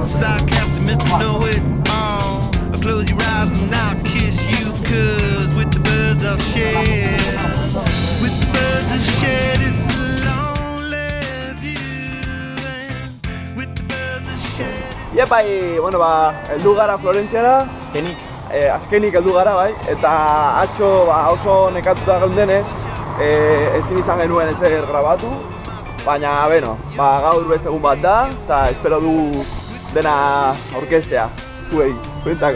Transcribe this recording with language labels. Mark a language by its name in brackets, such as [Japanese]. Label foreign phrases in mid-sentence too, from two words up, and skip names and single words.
[English] Sock Captain Mr. Know It All. I'll close your eyes and I'll kiss you, cause with the birds I'll share. With the birds I'll share this lonely view. And with the birds I'll share. [Basque] Iepai, bueno, heldu gara Florentziara. Azkenik heldu gara, bai. Eta atxo oso nekatuta geundenez, ezin izan genuen ezer grabatu. Baina, bueno, gaur beste egun bat da, eta espero du dena aurkestea, zuei, zuentzako.